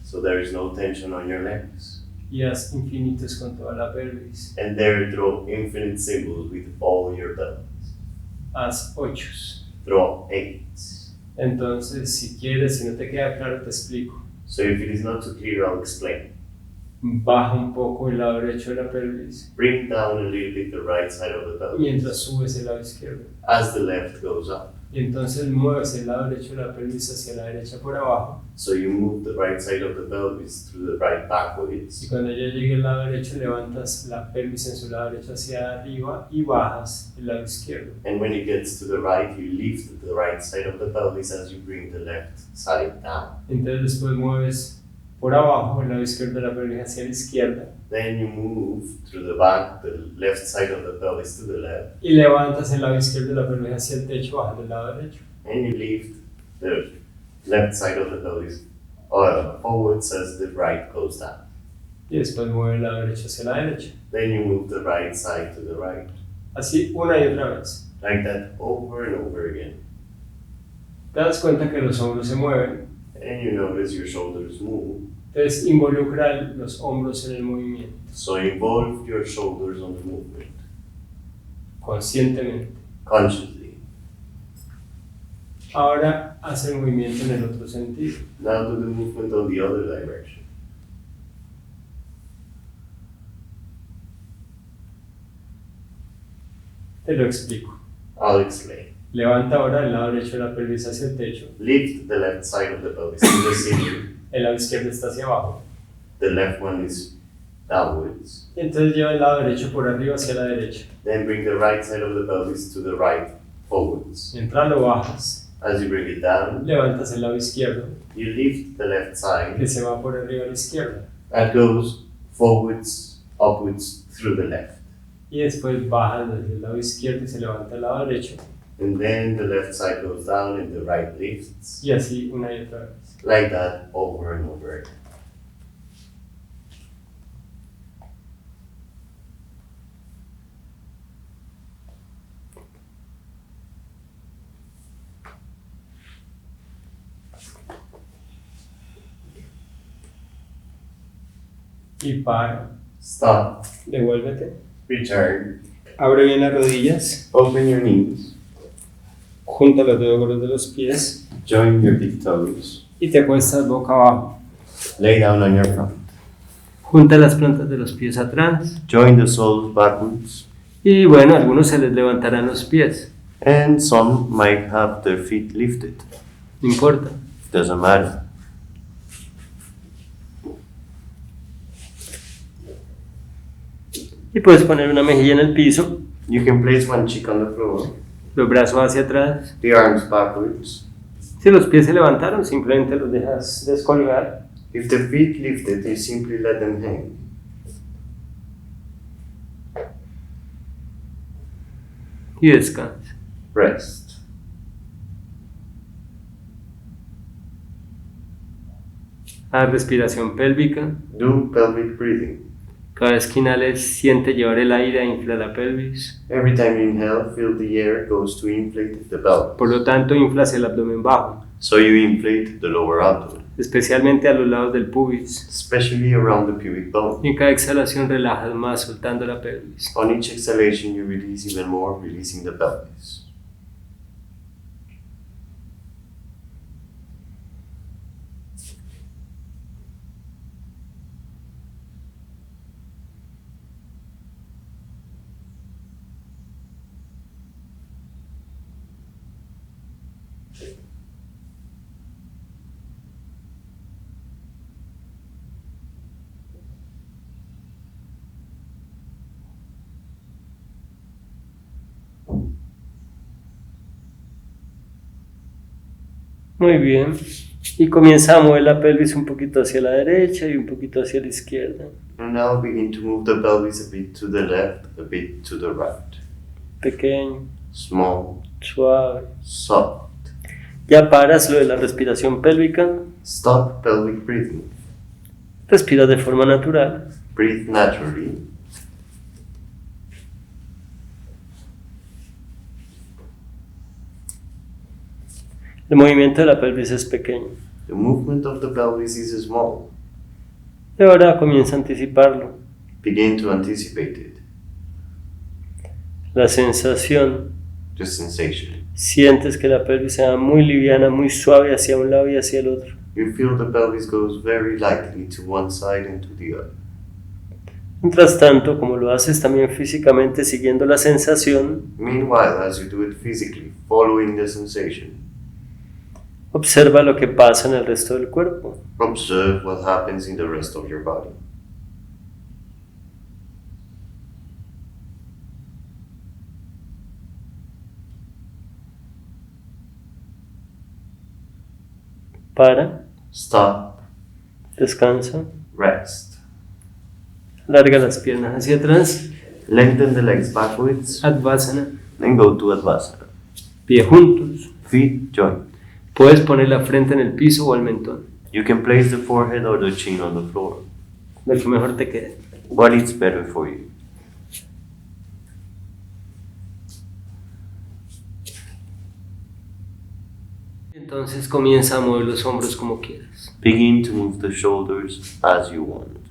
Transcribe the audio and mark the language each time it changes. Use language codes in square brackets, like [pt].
[en] So there is no tension on your legs. [es] Y haz infinitos con toda la pelvis. [en] And there draw infinite symbols with all your pelvis. [es] Haz ochos. [en] Draw 8s. [es] Entonces, si quieres, si no te queda claro, te explico. [en] So if it is not too clear, I'll explain. [es] Baja un poco el lado derecho de la pelvis [en] Bring down a little bit the right side of the pelvis [es] mientras subes el lado izquierdo. [en] as the left goes up. [es] Y entonces mueves el lado derecho de la pelvis hacia la derecha por abajo. [en] So you move the right side of the pelvis through the right [es] Y [en] backwards. [es] cuando ya llegue el lado derecho, levantas la pelvis en su lado derecho hacia arriba y bajas el lado izquierdo. [en] And when it gets to the right, you lift the right side of the pelvis as you bring the left side down. [es] Entonces después mueves por abajo el lado izquierdo de la pelvis hacia la izquierda [en] Then you move through the back, the left side of the pelvis to the left, [es] y levantas el lado izquierdo de la pelvis hacia el techo bajando el lado derecho. [en] and you lift the left side of the pelvis forwards as the right goes down. [es] Y después mueve el lado derecho hacia la derecha. [en] Then you move the right side to the right. [es] Así una y otra vez. [en] Like that over and over again. [es] Te das cuenta que los hombros se mueven. [en] And you notice your shoulders move. [es] Entonces involucra los hombros en el movimiento, [en] So involve your shoulders on the movement, [es] conscientemente. [en] consciously. [es] Ahora haz el movimiento en el otro sentido. [en] Now do the movement on the other direction. [es] Te lo explico. [en] I'll explain. [es] Levanta ahora el lado derecho de la pelvis hacia el techo. [en] Lift the left side of the pelvis to the ceiling. [es] El lado izquierdo está hacia abajo. [en] The left one is downwards. [es] Y entonces lleva el lado derecho por arriba hacia la derecha. [en] Then bring the right side of the pelvis to the right forwards. [es] Mientras lo bajas, [en] As you bring it down, [es] levantas el lado izquierdo [en] you lift the left [es] que [en] side. [es] se va por arriba a la izquierda. [en] That goes forwards, upwards through the left. [es] Y después bajas desde el lado izquierdo y se levanta el lado derecho. [en] And then the left side goes down and the right lifts. [es] Y así una y otra vez. [en] Like that over and over again. [es] Y para. [en] Stop. [es] Devuélvete. [en] Return. [es] Abre bien las rodillas. [en] Open your knees. [es] Junta los dedos gordos de los pies. [en] Join your big toes. [es] Y te acuestas boca abajo. [en] Lay down on your front. [es] Junta las plantas de los pies atrás. [en] Join the soles backwards. [es] Y bueno, a algunos se les levantarán los pies. [en] And some might have their feet lifted. [es] No importa. [en] Doesn't matter. [es] Y puedes poner una mejilla en el piso. [en] You can place one cheek on the floor. [es] Los brazos hacia atrás. [en] The arms backwards. [es] Si los pies se levantaron, simplemente los dejas descolgar. [en] If the feet lifted, you simply let them hang. [es] Y descansa. [en] Rest. [es] Haz respiración pélvica. [en] Do pelvic breathing. [es] Cada vez que inhales, siente llevar el aire a inflar la pelvis. [en] Every time you inhale, feel the air goes to inflate the pelvis. [es] Por lo tanto, inflas el abdomen bajo, [en] So you inflate the lower abdomen, [es] especialmente a los lados del pubis. [en] especially around the pubic bone. [es] Y en cada exhalación relajas más, soltando la pelvis. [en] On each exhalation, you release even more, releasing the pelvis. [es] Muy bien. Y comienza a mover la pelvis un poquito hacia la derecha y un poquito hacia la izquierda. [en] And now begin to move the pelvis a bit to the left, a bit to the right. [es] Pequeño, [en] Small, [es] suave. [en] soft. [es] Ya paras lo de la respiración pélvica. [en] Stop pelvic breathing. [es] Respira de forma natural. [en] Breathe naturally. [es] El movimiento de la pelvis es pequeño. [en] The movement of the pelvis is small. [es] Y ahora comienza a anticiparlo. [en] Begin to anticipate it. [es] La sensación. [en] The sensation. [es] Sientes que la pelvis se va muy liviana, muy suave hacia un lado y hacia el otro. [en] You feel the pelvis goes very lightly to one side and to the other. [es] Mientras tanto, como lo haces también físicamente siguiendo la sensación, [en] Meanwhile, as you do it physically, following the sensation, [es] observa lo que pasa en el resto del cuerpo. [en] observe what happens in the rest of your body. [es] Para, [en] Stop, [es] descansa, [en] rest. [es] larga las piernas hacia atrás, [en] Lengthen the legs backwards [es] Advasana, [en] and go to Advasana. [es] pie juntos. [en] Feet joint. [es] Puedes poner la frente en el piso o el mentón, [en] You can place the forehead or the chin on the floor. [es] lo que mejor te quede. [en] What is better for you? [es] Entonces comienza a mover los hombros como quieras, [en] Begin to move the shoulders as you want.